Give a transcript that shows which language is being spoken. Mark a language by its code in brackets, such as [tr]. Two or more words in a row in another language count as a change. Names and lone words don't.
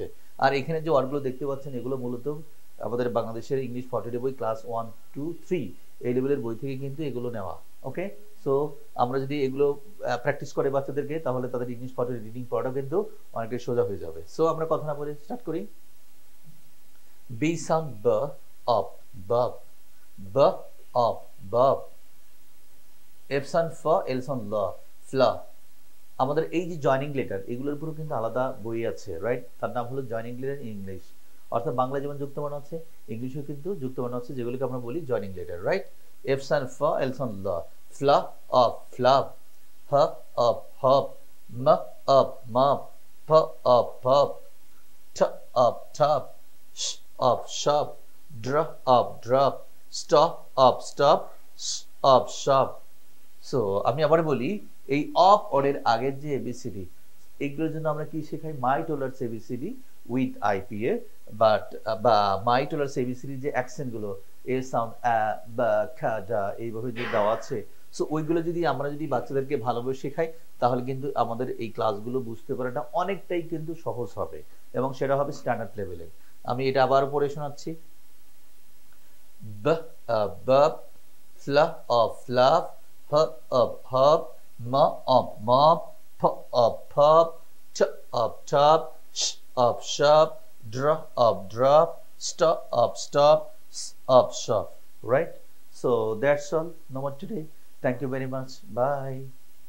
[bn] আর এখানে যে ওয়ার্ডগুলো দেখতে পাচ্ছেন এগুলো মূলত আমাদের বাংলাদেশের ইংলিশ 40 বই ক্লাস 1 2 3 এই লেভেলের বই থেকে কিন্তু এগুলো নেওয়া। ওকে, সো আমরা যদি এগুলো প্র্যাকটিস করে বাচ্চাদেরকে, তাহলে তাদের ইংলিশ 40 রিডিং পড়াটা কিন্তু অনেকটাই সোজা হয়ে যাবে। সো আমরা কথা না বলে স্টার্ট করি। [en] B sound [bn] ব, অপ, বব, ব, অপ, বব। [en] F sound [bn] ফ, [en] L sound [bn] ল, ফ্ল। আমাদের এই যে [en] joining letter, [bn] এগুলোর উপরও কিন্তু আলাদা বই আছে, রাইট? তার নাম হলো [en] joining letter in English. [bn] অর্থাৎ বাংলা যেমন যুক্তবর্ণ আছে, ইংলিশেও কিন্তু যুক্তবর্ণ আছে, যেগুলোকে আমরা বলি [en] joining letter, [bn] রাইট? এফ সান ফ, এল সান ল, ফ্ল অফ, ফ্লাপ, হ অফ, হপ, ম অফ, মপ, প অফ, পপ, ঠ অফ, টপ, শ অফ, শপ, ড্র অফ, ড্রপ, স্টপ অফ, স্টপ, স অফ, শপ। সো আমি আবার বলি, এই অফ অর্ডের আগের যে এবিসিডি, এগুলোর জন্য আমরা কি শেখাই, [en] My Toddlers ABCD with IPA, [bn] বাট বা [en] My Toddlers ABCD [bn] যে অ্যাকসেন্ট গুলো, [en] A sound [bn] বা খা ডা এইভাবে যে দেওয়া আছে, সো ওইগুলো যদি আমরা যদি বাচ্চাদেরকে ভালোভাবে শেখাই, তাহলে কিন্তু আমাদের এই ক্লাসগুলো বুঝতে পারাটা অনেকটাই কিন্তু সহজ হবে, এবং সেটা হবে স্ট্যান্ডার্ড লেভেলে। আমি এটা আবার পড়ে শোনাচ্ছি। ব, বব, ফ্ল অফ, ফ্লাফ, হ অফ, হপ, ম অফ, মপ, ফ অফ, ফপ, ট অফ, টপ, শ অফ, [en] shop, dr of drop, stop of stop, s of shop, right? So that's all. No more today. Thank you very much. Bye.